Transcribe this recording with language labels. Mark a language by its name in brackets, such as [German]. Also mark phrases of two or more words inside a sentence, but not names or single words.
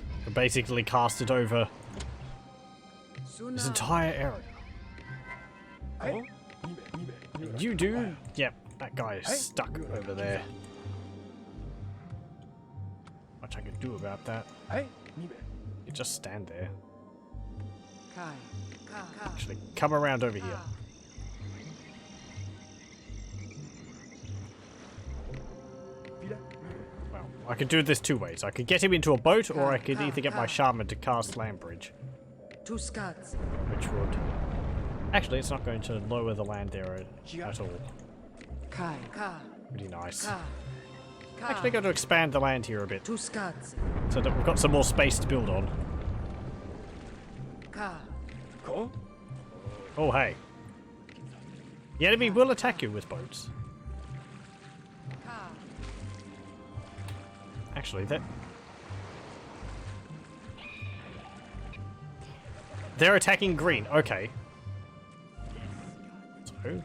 [English] We basically cast it over this Tsunami. entire area. Oh. You do? Yep, that guy is stuck over there. Much I can do about that. Hey. Nibe. You just stand there. Kai. Ka. Actually, come around over here. Wieder. Well, I could do this 2 ways. I could get him into a boat, or I could either get my shaman to cast land bridge, Two scuds. which would... Actually, it's not going to lower the land there at all. Kai. Ka. Pretty nice. Ka. Ka. Actually, going to expand the land here a bit, Two scuds. so that we've got some more space to build on. Ka. Ko. Oh, hey. The enemy will attack you with boats. Ka. Actually, that... They're attacking green. Okay. So...